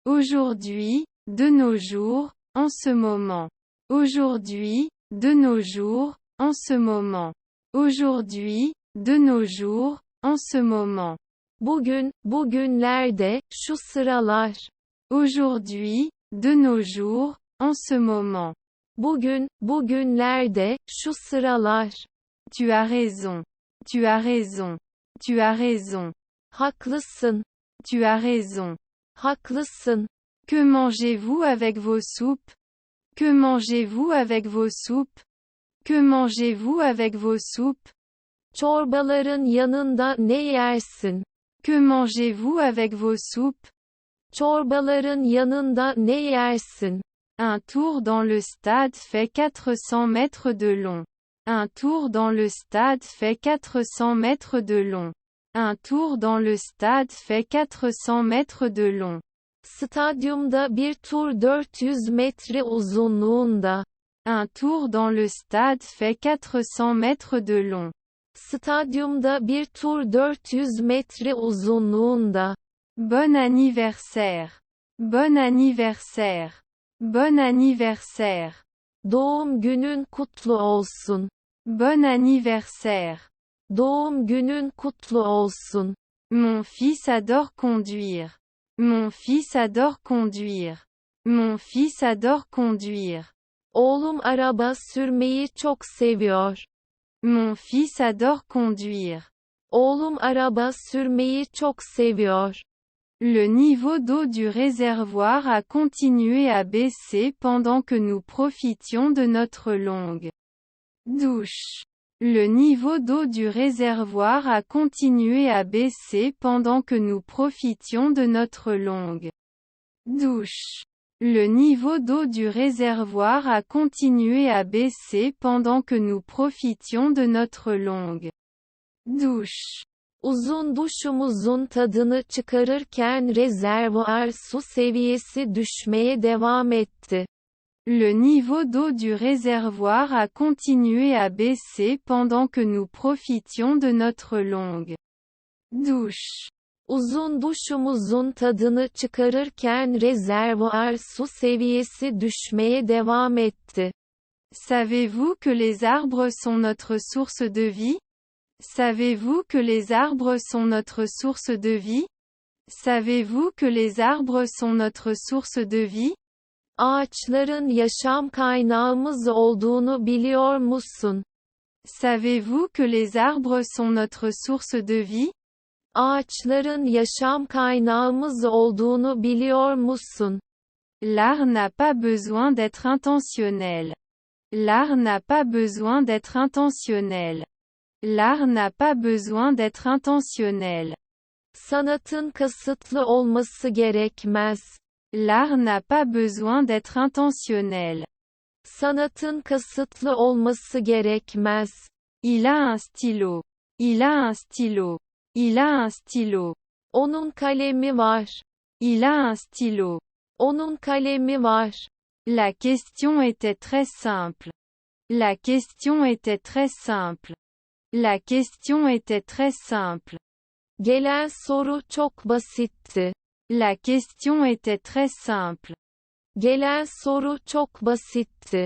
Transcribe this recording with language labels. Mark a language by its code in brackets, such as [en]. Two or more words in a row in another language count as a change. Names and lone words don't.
[fr] Aujourd'hui, de nos jours, en ce moment. Aujourd'hui, de nos jours, en ce moment. Aujourd'hui, de nos jours, en ce moment. [tr] Bugün, bugünlerde, şu sıralar. [fr] Aujourd'hui, de nos jours, en ce moment. [tr] Bugün, bugünlerde, şu sıralar. [fr] Tu as raison. Tu as raison. Tu as raison. [tr] Haklısın. [fr] Tu as raison. [tr] Haklısın. [fr] Que mangez-vous avec vos soupes? Que mangez-vous avec vos soupes? Que mangez-vous avec vos soupes? [tr] Çorbaların yanında ne yersin? [fr] Que mangez-vous avec vos soupes? [tr] Çorbaların yanında ne yersin? [fr] Un tour dans le stade fait 400 mètres de long. Un tour dans le stade fait 400 mètres de long. Un tour dans le stade fait 400 mètres de long. [tr] Stadyumda bir tur 400 metre uzunluğunda. [fr] Un tour dans le stade fait 400 mètres de long. [tr] Stadyumda bir tur 400 metre uzunluğunda. [fr] Bon anniversaire. Bon anniversaire. Bon anniversaire. [tr] Doğum günün kutlu olsun. [fr] Bon anniversaire. [tr] Doğum günün kutlu olsun. [fr] Mon fils adore conduire. Mon fils adore conduire. Mon fils adore conduire. [tr] Oğlum araba sürmeyi çok seviyor. [fr] Mon fils adore conduire. [tr] Oğlum araba sürmeyi çok seviyor. [fr] Le niveau d'eau du réservoir a continué à baisser pendant que nous profitions de notre longue douche. Le niveau d'eau du réservoir a continué à baisser pendant que nous profitions de notre longue douche. Le niveau d'eau du réservoir a continué à baisser pendant que nous profitions de notre longue douche. [tr] Uzun duşumuzun tadını çıkarırken rezervuar su seviyesi düşmeye devam etti. [fr] Le niveau d'eau du réservoir a continué à baisser pendant que nous profitions de notre longue douche. [tr] Uzun duşumuzun tadını çıkarırken rezervuar su seviyesi düşmeye devam etti. [fr] Savez-vous que les arbres sont notre source de vie? Savez-vous que les arbres sont notre source de vie? Savez-vous que les arbres sont notre source de vie? [tr] Ağaçların yaşam kaynağımız olduğunu biliyor musun? [fr] Savez-vous que les arbres sont notre source de vie? [tr] Ağaçların yaşam kaynağımız olduğunu biliyor musun? [fr] L'art n'a pas besoin d'être intentionnel. L'art n'a pas besoin d'être intentionnel. L'art n'a pas besoin d'être intentionnel. [tr] Sanatın kasıtlı olması gerekmez. [fr] L'art n'a pas besoin d'être intentionnel. [tr] Sanatın kasıtlı olması gerekmez. [fr] Il a un stylo. Il a un stylo. Il a un stylo. [tr] Onun kalemi var. [fr] Il a un stylo. [tr] Onun kalemi var. [fr] La question était très simple. La question était très simple. La question était très simple. [tr] Gelen soru çok basitti. [fr] La question était très simple. [tr] Gelen soru çok basitti.